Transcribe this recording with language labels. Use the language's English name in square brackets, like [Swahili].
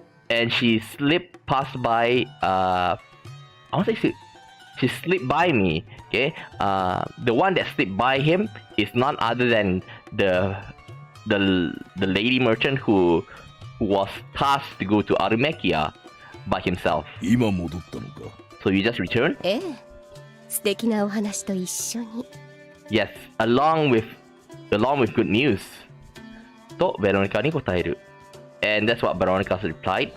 [English] And she slipped past by, I won't say she slipped by me, okay? The one that slipped by him is none other than the lady merchant who was tasked to go to Armekia by himself. [Japanese] 今戻ったのか。 [English] So you just returned? [Japanese] ええ、素敵なお話と一緒に。 [English] Yes, along with good news. [Japanese] とベロニカに答える。 [English] And that's what Veronica replied.